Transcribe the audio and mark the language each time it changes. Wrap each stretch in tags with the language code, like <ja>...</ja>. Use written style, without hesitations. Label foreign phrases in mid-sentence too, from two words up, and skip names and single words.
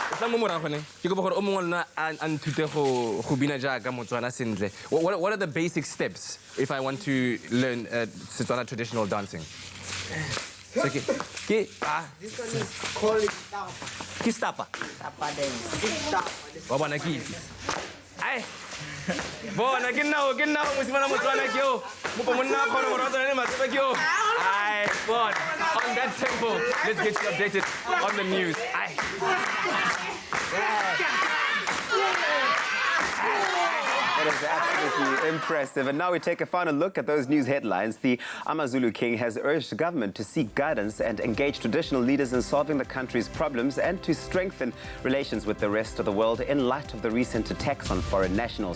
<tn>mo morago ne ke go gore o mongwe lona a nthute go bina jaaka Motswana sentle.</tn> <en>What are the basic steps if I want to learn Setswana traditional dancing? So This one is called stapa.</en> <tn>Ke stapa.</tn> <en>Stapa dance. Stapa.</en> <tn>Wa bona ke itse. Ai. Bona ke nna mosimana Motswana ke yo. Mopo monna khona go rata le matsepe ke yo. Ai, bon.</tn> <en>On that tempo, let's get you updated on the news. Ai. That is absolutely impressive. And now we take a final look at those news headlines. The AmaZulu king has urged government to seek guidance and engage traditional leaders in solving the country's problems and to strengthen relations with the rest of the world in light of the recent attacks on foreign nationals.</en>